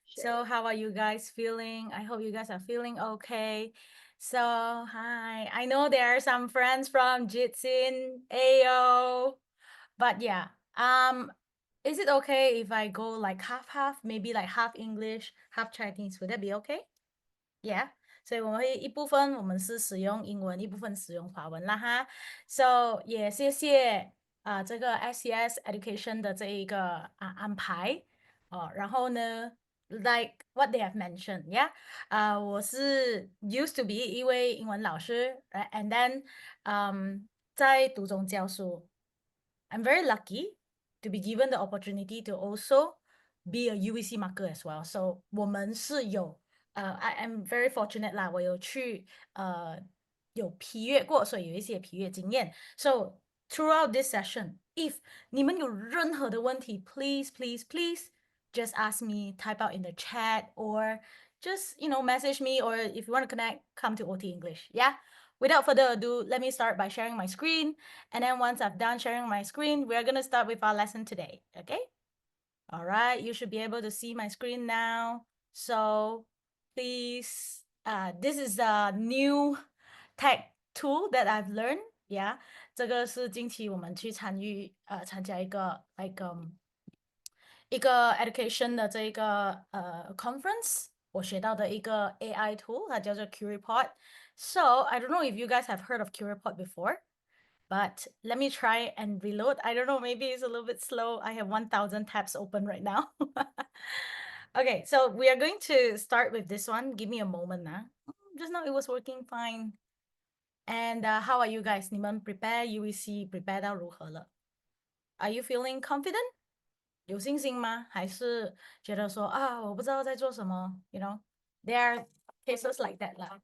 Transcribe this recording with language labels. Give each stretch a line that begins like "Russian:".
English: So how are you guys feeling? I hope you guys are feeling okay. So hi. I know there are some friends from Jitsin, Ayo. But yeah. Is it okay if I go like half, maybe like half English, half Chinese? Would that be okay? Yeah.
Chinese: 所以我们会一部分我们是使用英文，一部分使用华文啦哈。
English: So
Chinese: 也谢谢这个
English: SCS Education
Chinese: 的这一个安排然后呢
English: like what they have mentioned, yeah 我是 used to be
Chinese: 一位英文老师
English: and then
Chinese: 在读中教书
English: I'm very lucky to be given the opportunity to also be a UEC marker as well.
Chinese: So 我们是有
English: I am very fortunate
Chinese: 啦，我有去有批阅过，所以有一些批阅经验。
English: So throughout this session, if
Chinese: 你们有任何的问题
English: please just ask me, type out in the chat or just message me, or if you want to connect, come to OT English. Yeah. Without further ado, let me start by sharing my screen. And then once I've done sharing my screen, we're going to start with our lesson today. Okay. All right. You should be able to see my screen now. So please, this is a new tech tool that I've learned. Yeah.
Chinese: 这个是近期我们去参加一个 一个 education 的这一个conference，我学到的一个 AI tool，它叫做 QReport。
English: So I don't know if you guys have heard of QReport before, but let me try and reload. I don't know, maybe it's a little bit slow. I have 1000 tabs open right now. Okay, so we are going to start with this one. Give me a moment now. Just now it was working fine. And how are you guys? 你们 prepare UEC prepare
Chinese: 到如何了？
English: Are you feeling confident?
Chinese: 有信心吗？还是觉得说我不知道在做什么
English: there are cases like that lah.